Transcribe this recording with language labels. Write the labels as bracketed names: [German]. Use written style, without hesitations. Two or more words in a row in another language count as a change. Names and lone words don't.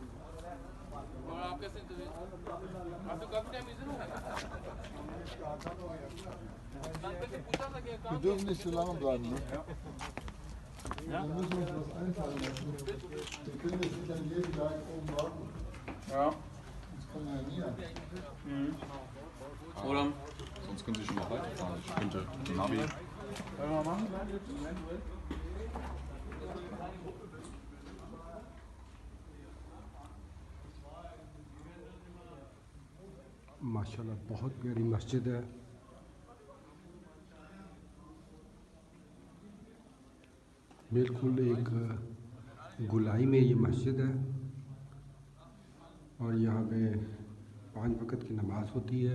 [German] Wir dürfen nicht zu lange bleiben, ne? Wir müssen uns was einfallen lassen. Wir können jetzt nicht an jedem Tag oben warten. Ja. Das kann ja nie. Oder? Sonst können Sie schon mal weiterfahren. Ich könnte Navi. Wollen wir machen? [Hindi] माशाल्लाह बहुत प्यारी मस्जिद है। बिल्कुल एक गुलाई में ये मस्जिद है और यहाँ पे 5 वक़्त की नमाज होती है।